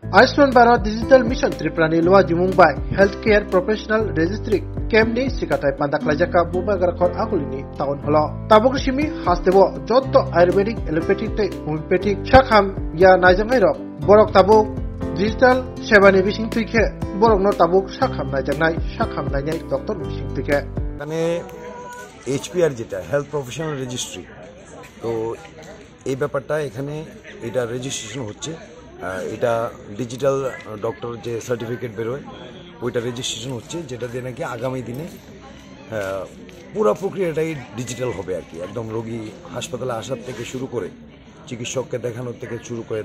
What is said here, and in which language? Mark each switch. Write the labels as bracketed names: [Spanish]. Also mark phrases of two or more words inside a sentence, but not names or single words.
[Kok Borok] आयुष्मान भारत डिजिटल मिशन त्रिपुरानि लुआ जिमुंबाय [English] health care professional registry [Kok Borok] केमनि सिकाथाय पांदाख्लायजाका बुबागारखर आगुलिनि टाउन हल ताबुकसिमि हास्तेबो जत्त आयुर्वेदिक एलोपैथिक तै होमियोपैथिक शाखाम या नायजांनाय रक बरक ताबुक डिजिटल सेवानि बिसिं थुइखे बरकनो ताबुक शाखाम नायनाय डॉक्टर बिसिं थुइखे [Bangla] মানে এইচপিআর যেটা [English] health professional registry [Bangla] তো এই ব্যাপারটা এখানে এটা রেজিস্ট্রেশন হচ্ছে এটা [English] digital doctor [Bangla] যে সার্টিফিকেট বেরোয় ওইটা রেজিস্ট্রেশন হচ্ছে যেটা দিয়ে নাকি আগামী দিনে পুরো প্রক্রিয়াটাই ডিজিটাল হবে আর কি একদম রোগী হাসপাতালে আসার থেকে শুরু করে চিকিৎসককে দেখানোর থেকে শুরু করে